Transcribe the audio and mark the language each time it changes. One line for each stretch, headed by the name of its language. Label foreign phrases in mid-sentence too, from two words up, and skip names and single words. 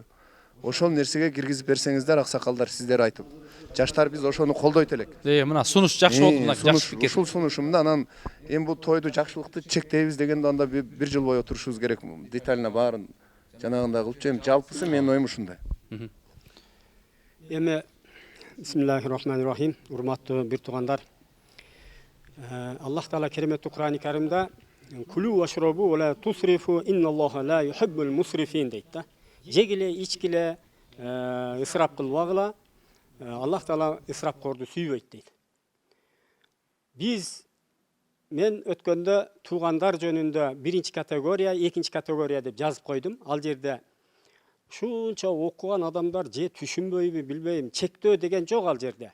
Kyrgyz: Ошол нерсеге киргизип берсеңиздер, аксакалдар сиздер айтып. Жаштар биз ошону колдойт элек. Мына сунуш жакшы болду, мына жакшы пикир. Ушул сунушумда анан эми бул тойду жакшылыкты чектейбиз дегенде анда бир жыл бою отурушубуз керек. Детально баарын жанагындай кылып, эми жалпысы менин оюм ушундай.
Arabic: Эми بسم الله الرحمن الرحيم,
Kyrgyz: урматтуу бир туугандар. Аллах Таала кереметтүү Кур'ани Каримде
Arabic: كلوا واشربوا ولا تسرفوا إن الله لا يحب المسرفين"
Kyrgyz: дейт да. Жегиле, ичкиле, ысырап кылбагыла. Аллах Таала ысырапкорду сүйбөйт дейт. Мен өткөндө туугандар жөнүндө биринчи категория, экинчи категория деп жазып койдум. Ал жерде ушунча окуган адамдар же түшүнбөйбү билбейм, чектөө деген жок ал жерде.